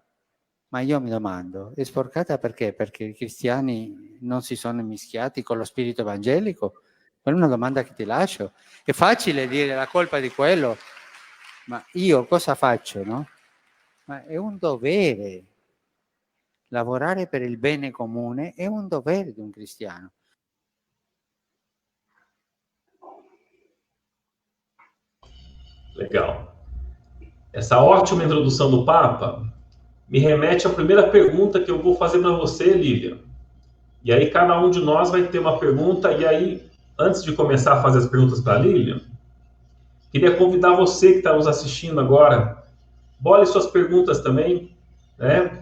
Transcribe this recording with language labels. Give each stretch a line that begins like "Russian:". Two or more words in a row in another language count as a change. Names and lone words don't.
Italian: Ma io mi domando, è sporcata perché? Perché i cristiani non si sono mischiati con lo spirito evangelico? Quella è una domanda che ti lascio. È facile dire la colpa di quello, ma io cosa faccio, no? Ma è un dovere. Lavorare per il bene comune è un dovere di un cristiano.
Portuguese: Legal. Essa ótima introdução do Papa me remete à primeira pergunta que eu vou fazer para você, Lívia. E aí cada um de nós vai ter uma pergunta, e aí, antes de começar a fazer as perguntas para a Lívia, queria convidar você que está nos assistindo agora, bole suas perguntas também, né?